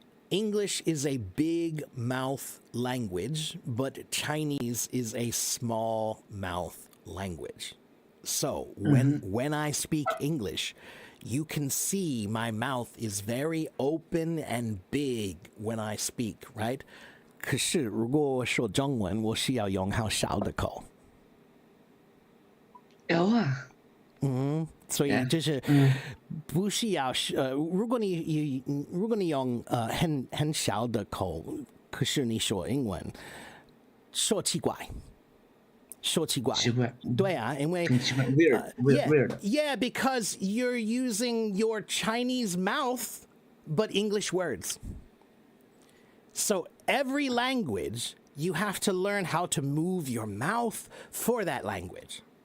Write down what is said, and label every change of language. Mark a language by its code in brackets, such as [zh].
[en] English is a big mouth language, but Chinese is a small mouth language. So when I speak English, you can see my mouth is very open and big when I speak, right? [zh] 可是如果我说中文，我需要用好小的口。有啊，所以就是不需要如果你用很小的口，可是你说英文，说奇怪。奇怪。对啊，因为很奇怪， [en] weird. Yeah, because you're using your Chinese mouth, but English words. So every language, you have to learn how to move your mouth for that language.